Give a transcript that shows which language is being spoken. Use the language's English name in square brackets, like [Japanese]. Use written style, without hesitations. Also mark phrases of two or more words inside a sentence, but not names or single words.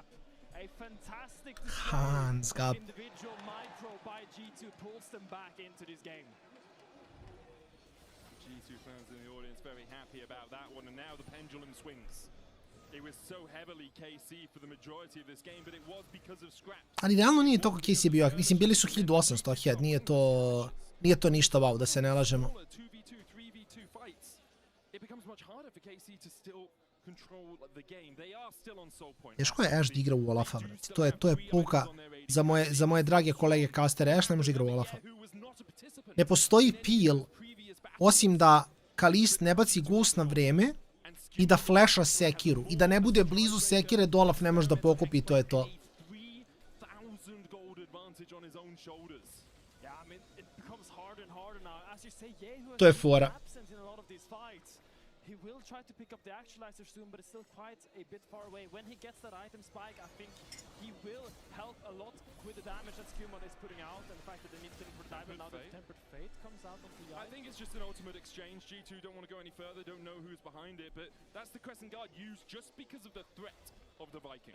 [English] A fantastic individual micro by G2 pulls them back into this game. G2 fans in the audience very happy about that one, and now the pendulum swings. It was so heavily KC for the majority of this game, but it was because of scraps. [Serbian] Ali realno nije toliko KC bio, mislim bili su 1800 head, nije to ništa wow, da se ne lažemo. [English] 2v2, 3v2 fights. It becomes much harder for KC to still control the game. They are still on soul point. [Serbian] Teško je Ashe da igra u Olafa, brate. To je pouka za moje drage kolege castere. Ashe ne može igra u Olafa. Ne postoji peel, osim da Kalist ne baci ghost na vreme i da flasha sekiru. I da ne bude blizu sekire, da Olaf ne može da pokupi, to je to. To je fora. [English] He will try to pick up the actualizer soon, but it's still quite a bit far away. When he gets that item spike, I think he will help a lot with the damage that Skewmon is putting out, and the fact that they need to look for the diamond now that Tempered Fate comes out onto Yike. I think it's just an ultimate exchange. G2 don't want to go any further, don't know who's behind it, but that's the Crescent Guard used just because of the threat of the Vikings.